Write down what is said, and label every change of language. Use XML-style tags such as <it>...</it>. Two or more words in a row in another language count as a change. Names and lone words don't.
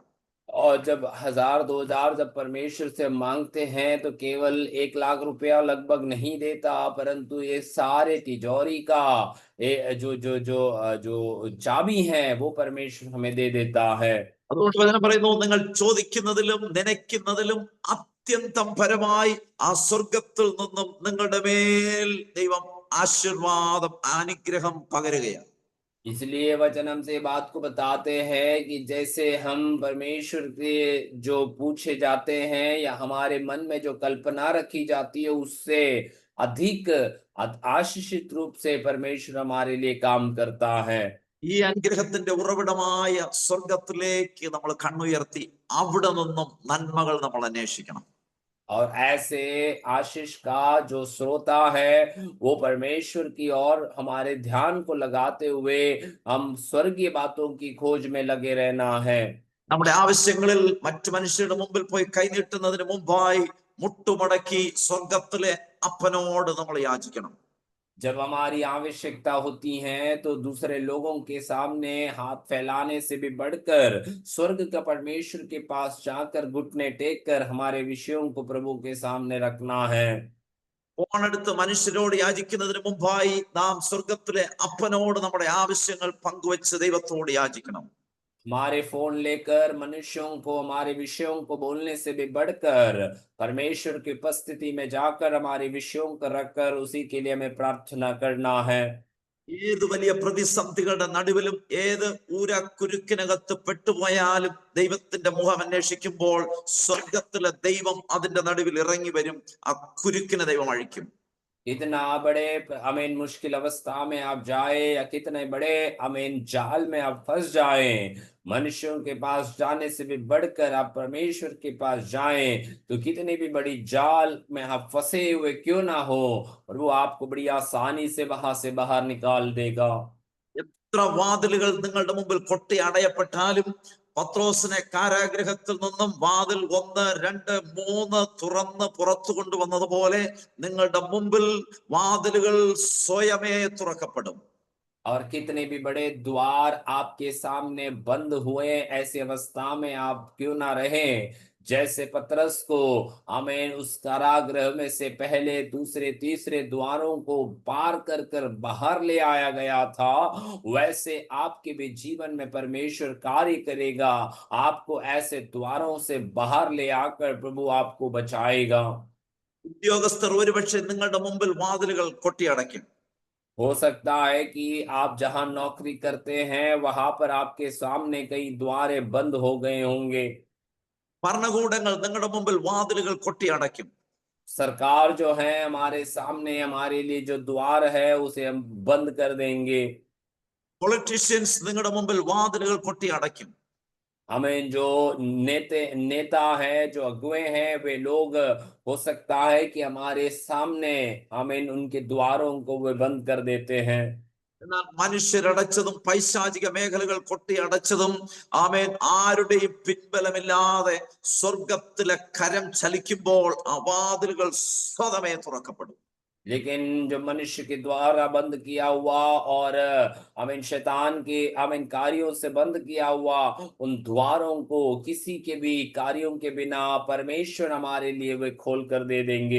<hi>और जब 1000 2000 जब परमेश्वर से मांगते हैं तो केवल 1 लाख रुपया लगभग नहीं देता, परंतु ये सारे तिजोरी का जो चाबी है वो परमेश्वर हमें दे देता है।</hi> <ml>അതുകൊണ്ട് വചനം പറയുന്നു, നിങ്ങൾ ചോദിക്കുന്നതിലും നനയ്ക്കുന്നതിലും അത്യന്തം പരമായി ആ സ്വർഗത്തിൽ നിന്നും നിങ്ങളുടെ മേൽ ദൈവം ആശീർവാദം, അനുഗ്രഹം പകരുകയാണ്.</ml> <hi>इसलिए वचन हमसे बात को बताते हैं कि जैसे हम परमेश्वर के जो पूछे जाते हैं या हमारे मन में जो कल्पना रखी जाती है उससे अधिक आशीषित रूप से परमेश्वर हमारे लिए काम करता है।</hi> <ml>ഈ അനുഗ്രഹത്തിന്റെ ഉറവിടമായ സ്വർഗത്തിലേക്ക് നമ്മൾ കണ്ണുയർത്തി അവിടെ നിന്നും നന്മകൾ നമ്മൾ അന്വേഷിക്കണം.</ml> <hi>और ऐसे आशीष का जो श्रोता है वो परमेश्वर की ओर हमारे ध्यान को लगाते हुए हम स्वर्गीय बातों की खोज में लगे रहना है।</hi> <ml>നമ്മുടെ ആവശ്യങ്ങളിൽ മറ്റു മനുഷ്യരുടെ മുമ്പിൽ പോയി കൈനീട്ടുന്നതിന് മുമ്പായി മുട്ടുമടക്കി സ്വർഗത്തിലെ അപ്പനോട് നമ്മൾ യാചിക്കണം.</ml> <hi>जब हमारी आवश्यकता होती है तो दूसरे लोगों के सामने हाथ फैलाने से भी बढ़कर स्वर्ग का परमेश्वर के पास जाकर घुटने टेक कर हमारे विषयों को प्रभु के सामने रखना है।</hi> <ml>ഫോണെടുത്ത് മനുഷ്യരോട് യാചിക്കുന്നതിന് മുമ്പായി നാം സ്വർഗത്തിലെ അപ്പനോട് നമ്മുടെ ആവശ്യങ്ങൾ പങ്കുവെച്ച് ദൈവത്തോട് യാചിക്കണം.</ml> <hi>हमारे फोन लेकर मनुष्यों को हमारे विषयों को बोलने से भी बढ़कर परमेश्वर की उपस्थिति में जाकर हमारे विषयों को रखकर उसी के लिए हमें प्रार्थना करना है।</hi> <ml>ഏത് വലിയ പ്രതിസന്ധികളുടെ നടുവിലും ഏത് ഊരക്കുരുക്കിനകത്ത് പെട്ടുപോയാലും ദൈവത്തിന്റെ മുഖം അന്വേഷിക്കുമ്പോൾ സ്വർഗത്തിലെ ദൈവം അതിന്റെ നടുവിൽ ഇറങ്ങി വരും, ആ കുരുക്കിനെ ദൈവം അഴിക്കും.</ml> <hi>इतना बड़े अमीन मुश्किल अवस्था में आप जाए या कितने बड़े अमीन जाल में आप फंस जाए, मनुष्यों के पास जाने से भी बढ़कर आप परमेश्वर के पास जाएं तो कितनी भी बड़ी जाल में आप फंसे हुए क्यों ना हो, और वो आपको बड़ी आसानी से वहां से बाहर निकाल देगा।</hi> <ml>എത്ര വാതിലുകൾ നിങ്ങളുടെ മുമ്പിൽ കൊട്ടി അടയപ്പെട്ടാലും പത്രോസിനെ കാരാഗ്രഹത്തിൽ നിന്നും വാതിൽ 1 2 3 തുറന്ന് പുറത്തു കൊണ്ടുവന്നതുപോലെ നിങ്ങളുടെ മുമ്പിൽ വാതിലുകൾ സ്വയമേ തുറക്കപ്പെടും.</ml> <hi>और कितने भी बड़े द्वार आपके सामने बंद हुए, ऐसी अवस्था में आप क्यों ना रहे, जैसे पतरस को आमीन उस कारागृह में से पहले दूसरे तीसरे द्वारों को पार कर कर बाहर ले आया गया था, वैसे आपके भी जीवन में परमेश्वर कार्य करेगा। आपको ऐसे द्वारों से बाहर ले आकर प्रभु आपको बचाएगा।</hi> <ml>ഉദ്യോഗസ്ഥർ ഒരുപക്ഷെ നിങ്ങളുടെ മുമ്പിൽ വാതിലുകൾ കൊട്ടി അടയ്ക്കും.</ml> <hi>हो सकता है कि आप जहां नौकरी करते हैं वहां पर आपके सामने कई द्वारें बंद हो गए होंगे।</hi> <ml>ഭരണകൂടങ്ങൾ നിങ്ങളുടെ മുമ്പിൽ വാതിലുകൾ കൊട്ടി അടയ്ക്കും.</ml> <hi>सरकार जो है हमारे सामने हमारे लिए जो द्वार है उसे हम बंद कर देंगे।</hi> <ml>പൊളിറ്റീഷ്യൻസ് നിങ്ങളുടെ മുമ്പിൽ വാതിലുകൾ കൊട്ടി അടയ്ക്കും.</ml> <hi>हमें जो नेता है, जो अगुए हैं, वे लोग हो सकता है कि हमारे सामने हमें उनके द्वारों को वे बंद कर देते हैं।</hi> <ml>എന്നാൽ മനുഷ്യരടച്ചതും പൈശാചിക മേഖലകൾ കൊട്ടി അടച്ചതും ആമേൻ ആരുടെയും പിൻബലമില്ലാതെ സ്വർഗത്തിലെ കരം ചലിക്കുമ്പോൾ ആ വാതിലുകൾ സ്വതമേ തുറക്കപ്പെടും.</ml> <hi>लेकिन जो मनुष्य के द्वारा बंद किया हुआ और अमीन शैतान के अमीन कार्यों से बंद किया हुआ उन द्वारों को किसी के भी कार्यों के बिना परमेश्वर हमारे लिए वे खोल कर दे देंगे।</hi>